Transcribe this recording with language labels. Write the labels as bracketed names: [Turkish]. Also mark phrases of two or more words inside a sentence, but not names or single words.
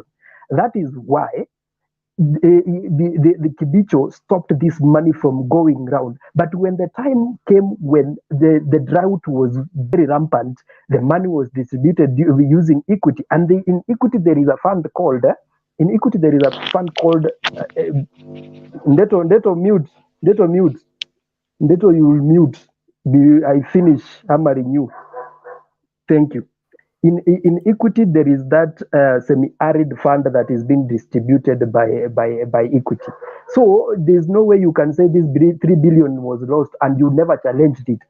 [English] That is why the Kibicho stopped this money from going round. But when the time came when the drought was very rampant, the money was distributed using equity. And in equity, there is a fund called, Ndeto mute. Ndeto, you will mute. I finish hammering you. Thank you. In equity, there is that semi-arid fund that is being distributed by equity. So there's no way you can say this 3 billion was lost and you never challenged it.